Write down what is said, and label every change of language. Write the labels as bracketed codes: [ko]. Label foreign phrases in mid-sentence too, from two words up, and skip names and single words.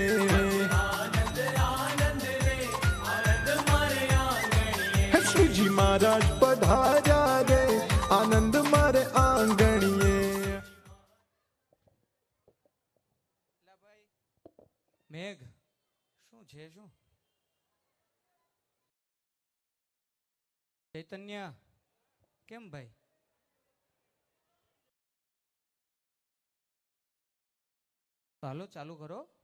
[gu] આનંદ આનંદ દે આનંદ મારે આંગણિયે. શ્રીજી મહારાજ પધાર્યા રે આનંદ મારે આંગણિયે. મેઘ શું છે? શું ચૈતન્ય કેમ ભાઈ? ચાલો ચાલુ કરો.